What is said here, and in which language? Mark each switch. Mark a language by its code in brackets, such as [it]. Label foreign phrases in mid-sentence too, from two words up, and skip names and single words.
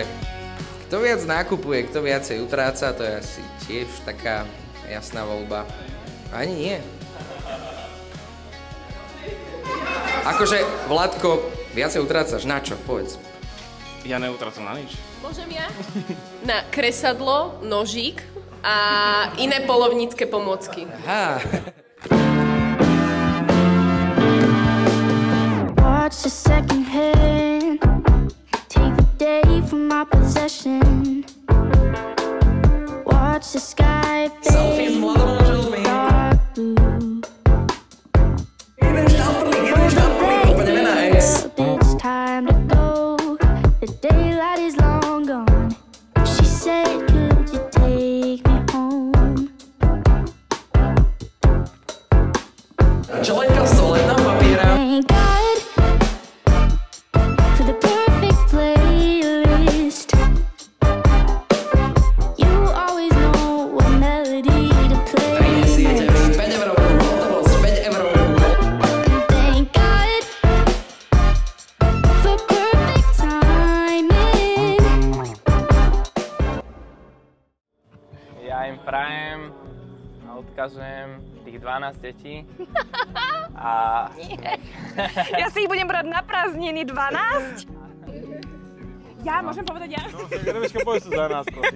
[sk] Kto viac nákupuje, kto viacej utráca, to je asi tiež taká jasná voľba. Ani nie. Akože, Vládko, viacej utrácaš. Na čo? Povedz. Ja neutracam na nič. Môžem ja? Na kresadlo, nožík a iné polovnícke pomôcky. Aha. [en] Watch the second hand, take the day from my possession. Watch the sky fade dark blue. It's time to go, the daylight is long gone. She said, could you take me home? [sk] Čo len kostole, na papiera. [en] Thank God for the perfect playlist. You always know what melody to play. [sk] Prinesiete mi 5 eurovú hotovosť, 5 eurovú. [en] Thank God for perfect timing. [sk] Ja im prajem a odkazujem tých 12 detí. A... Ja si ich budem brať na prázdniny 12? Ja, môžem povedať ja? No, Rebečka, povedz to za nás, prosím.